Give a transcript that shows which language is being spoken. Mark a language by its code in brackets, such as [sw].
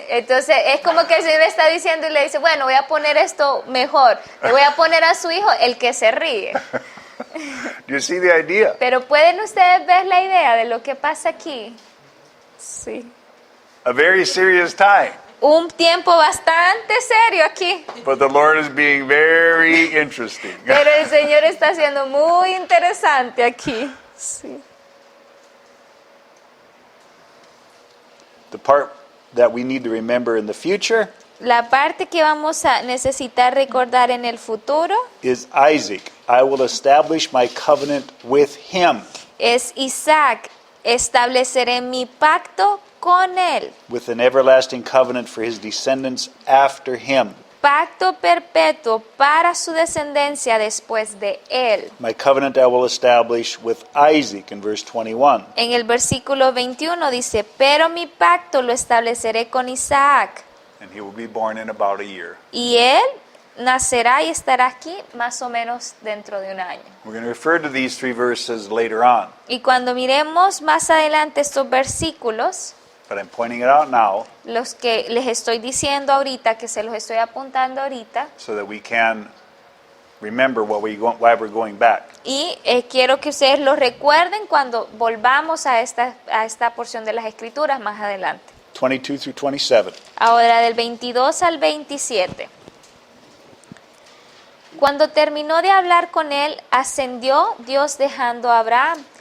[es] Entonces es como que el Señor está diciendo y le dice, bueno, voy a poner esto mejor. Le voy a poner a su hijo el que se ríe. [en] Do you see the idea? [es] Pero ¿pueden ustedes ver la idea de lo que pasa aquí? Sí. [en] A very serious time. [es] Un tiempo bastante serio aquí. [en] But the Lord is being very interesting. [es] Pero el Señor está siendo muy interesante aquí. Sí. [en] The part that we need to remember in the future [es] La parte que vamos a necesitar recordar en el futuro [en] is Isaac. I will establish my covenant with him, [es] es Isaac. Estableceré mi pacto con él. [en] with an everlasting covenant for his descendants after him. [es] Pacto perpetuo para su descendencia después de él. [en] My covenant I will establish with Isaac in verse 21. [es] En el versículo 21 dice, pero mi pacto lo estableceré con Isaac. [en] And he will be born in about a year. [es] Y él nacerá y estará aquí más o menos dentro de un año. [en] We're going to refer to these three verses later on, [es] Y cuando miremos más adelante estos versículos, [en] but I'm pointing it out now [es] los que les estoy diciendo ahorita, que se los estoy apuntando ahorita, [en] so that we can remember why we're going back. [es] y quiero que ustedes lo recuerden cuando volvamos a esta porción de las Escrituras más adelante. [en] 22 through 27. [es] Ahora del 22 al 27. Cuando terminó de hablar con él, ascendió Dios dejando a Abraham.